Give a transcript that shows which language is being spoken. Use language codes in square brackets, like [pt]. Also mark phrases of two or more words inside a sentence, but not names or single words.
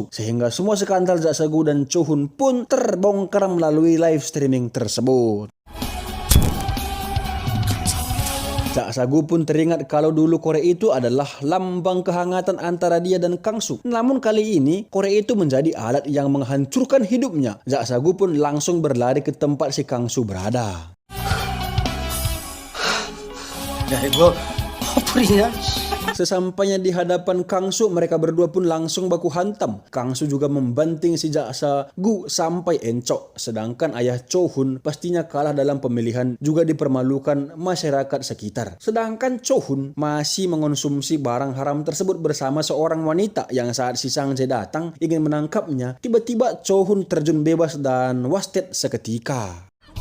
[id] Sehingga semua skandal Jak Sagu dan Cho Hun pun terbongkar melalui [en] live streaming [id] tersebut. Jak Sagu pun teringat kalau dulu korek itu adalah lambang kehangatan antara dia dan Kang Su. Namun kali ini korek itu menjadi alat yang menghancurkan hidupnya. Jak Sagu pun langsung berlari ke tempat si Kang Su berada. [ko] 야 이거 커플이냐? [id] Sesampainya di hadapan Kang Su, mereka berdua pun langsung baku hantam. Kang Su juga membanting si Jak Sagu sampai encok. Sedangkan ayah Cho Hun pastinya kalah dalam pemilihan, juga dipermalukan masyarakat sekitar. Sedangkan Cho Hun masih mengonsumsi barang haram tersebut bersama seorang wanita yang saat si Sang Jae datang ingin menangkapnya, tiba-tiba Cho Hun terjun bebas dan wasted seketika.